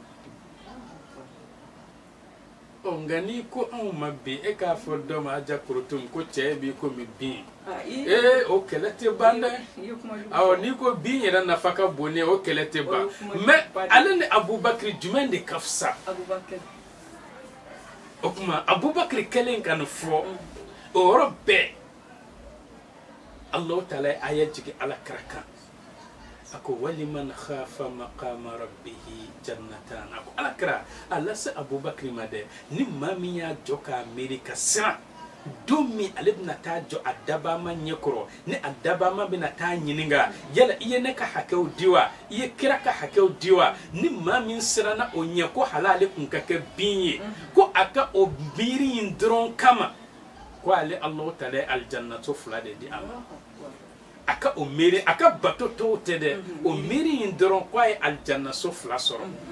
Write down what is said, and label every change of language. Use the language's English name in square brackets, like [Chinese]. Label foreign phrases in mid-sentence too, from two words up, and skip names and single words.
[Bambara] nka n'i ko anw ma bi e k'a fɔ dɔ ma aja korotom ko cɛ b'i komi bin o kɛlɛ tɛ ban dɛ n'i ko bin yɛrɛ nafa ka bon ne o kɛlɛ tɛ ban mais ale ni abubakar jumɛn de ka fisa o kuma abubakar kɛlen ka nin fɔ o yɔrɔ bɛɛ Allahu ta'ala ye aya jigin alakira kan a ko [Arabic] ولمن خاف مقام ربه جنتان [Bambara] a ko alakira a lase abubakar ma dɛ ni maa min y'a jɔ k'a miiri ka siran don min ale bɛna taa jɔ a dabama ɲɛkɔrɔ ni a dabama bɛna taa ɲininka yala i ye ne ka hakɛw di wa i ye kira ka hakɛw di wa ni maa min siranna o ɲɛ ko hala ale kun ka kɛ bin ye ko a ka o miiri in dɔrɔn kama ko ale Allahu ta'ala ye aljannato fila de di a ma a ka o miiri a ka bato tɔw tɛ dɛ o miiri in dɔrɔn ko a ye aljannaso fila sɔrɔ